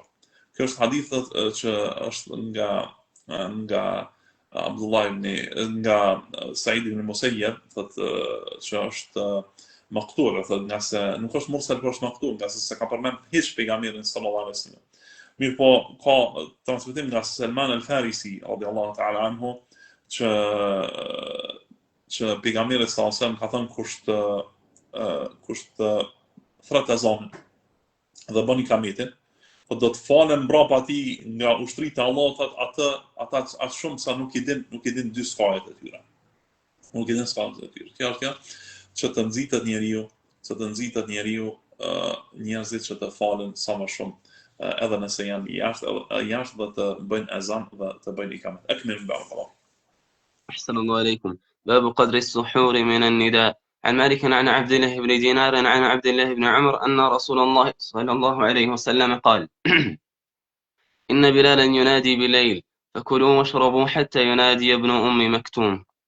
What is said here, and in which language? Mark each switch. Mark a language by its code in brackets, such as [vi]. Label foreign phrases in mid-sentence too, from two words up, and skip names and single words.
[sq] Kjo është hadith që është nga Abdullah nga Said ibn Musayyab, thotë që është maqtul, thotë nga se nuk është mursal, por është maqtul, nga se ka përmend hiç pejgamberin [ar] صلى الله عليه وسلم. [sq] Mirë po ka transmetim nga Salman al-Farisi [ar] رضي الله تعالى عنه [sq] që pejgamberi [ar] صلى الله عليه وسلم [sq] ka thënë kush të thret ezanin dhe bën ikametin, po do të falen mbrapa atij nga ushtritë e Allahut ata shumë sa nuk i din dy skajet e tyre. Nuk i din skajet e tyre. Kjo është që të nxitet njeriu, njerëzit që të falen sa më shumë, edhe nëse janë jashtë dhe të bëjnë ezan dhe të bëjnë ikamet. [ar] أكمل بارك الله. أحسن الله إليكم. باب قدر السحور من النداء. عن مالك عن عبد الله بن دينار عن عبد الله بن عمر أن رسول الله صلى الله عليه وسلم قال: إن بلالا ينادي بالليل فكلوا واشربوا حتى ينادي ابن أم مكتوم.